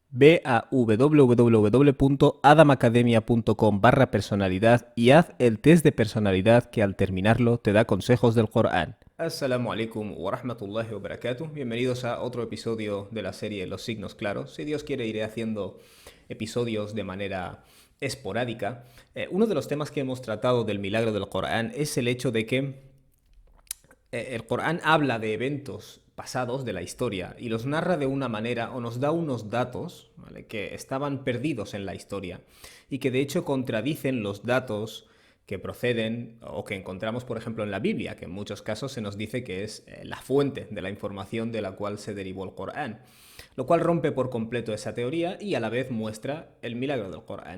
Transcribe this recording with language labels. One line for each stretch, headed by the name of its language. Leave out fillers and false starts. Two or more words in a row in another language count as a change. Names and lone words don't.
Spanish: Ve a www.adamacademia.com/personalidad y haz el test de personalidad que al terminarlo te da consejos del Corán.
Arabic: السلام عليكم ورحمة الله وبركاته.
Spanish: Bienvenidos a otro episodio de la serie Los signos claros. Si Dios quiere, iré haciendo episodios de manera esporádica. Uno de los temas que hemos tratado del milagro del Corán es el hecho de que el Corán habla de eventos pasados de la historia y los narra de una manera o nos da unos datos, ¿vale?, que estaban perdidos en la historia y que de hecho contradicen los datos que proceden o que encontramos, por ejemplo, en la Biblia, que en muchos casos se nos dice que es la fuente de la información de la cual se derivó el Corán, lo cual rompe por completo esa teoría y a la vez muestra el milagro del Corán.